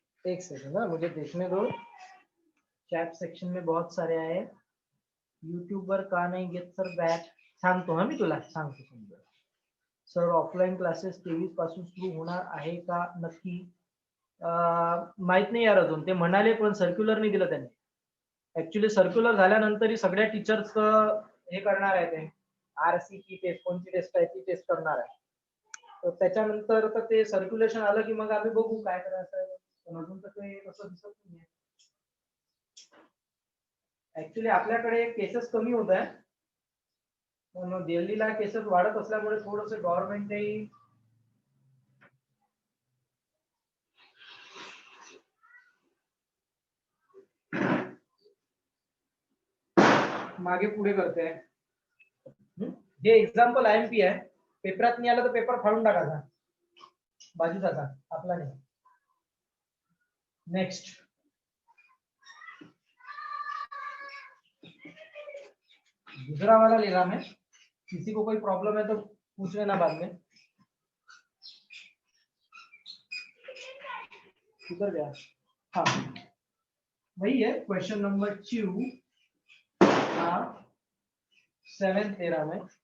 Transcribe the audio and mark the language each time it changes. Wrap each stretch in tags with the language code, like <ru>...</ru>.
<hi>एक सेकंड ना, मुझे देखने दो। चैट सेक्शन में बहुत सारे आए।</hi> <mr>यूट्यूबर का नाही घेत सर बॅट, सांगतो हा मी तुला, सांगतो समजा। सर ऑफलाईन क्लासेस 23 पासून सुरू होणार आहे का नक्की? माहित नाही यार अजून, ते म्हणाले पण सर्क्युलर नाही दिलं त्यांनी। ऍक्च्युली सर्क्युलर झाल्यानंतर सगळ्या टीचर्स हे करणार आहे, ते आरसी की टेस्ट, कोणती टेस्ट आहे ती टेस्ट करणार आहे। तर त्याच्यानंतर तर ते सर्क्युलेशन आलं की मग आम्ही बघू काय करायचं आहे, पण अजून तर ते तसं दिसत नाही। ऍक्च्युली आपल्याकडे केसेस कमी होत आहे, पण दिल्लीला केसेस वाढत असल्यामुळे थोडंसं गव्हर्नमेंटही मागे पुढे करते। हे एक्झाम्पल आयएमपी आहे, पेपरात नाही आलं तर पेपर फाडून टाकायचा, बाजूचा आपला नाही।</mr> <hi>नेक्स्ट, दूसरा वाला ले रहा मैं, किसी को कोई प्रॉब्लम है तो पूछ लेना बाद में। किधर गया? हाँ वही है क्वेश्चन नंबर 2 7 13 में।</hi>